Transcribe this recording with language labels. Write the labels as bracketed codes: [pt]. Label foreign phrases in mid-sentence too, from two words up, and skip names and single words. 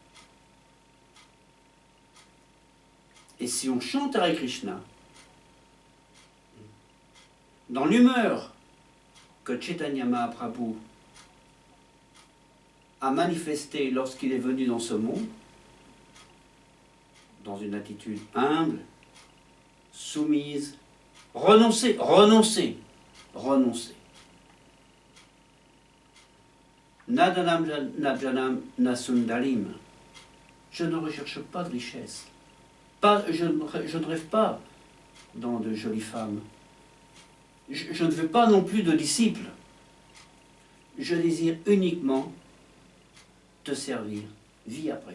[fr] Et si on chante Hare Krishna, dans l'humeur que Chaitanya Mahaprabhu a manifestée lorsqu'il est venu dans ce monde, dans une attitude humble, soumise, renoncer. [sa] न धनं न जनं न सुन्दरीं. [fr] Je ne recherche pas de richesse. Je ne rêve pas dans de jolies femmes. Je ne veux pas non plus de disciples. Je désire uniquement te servir vie après vie.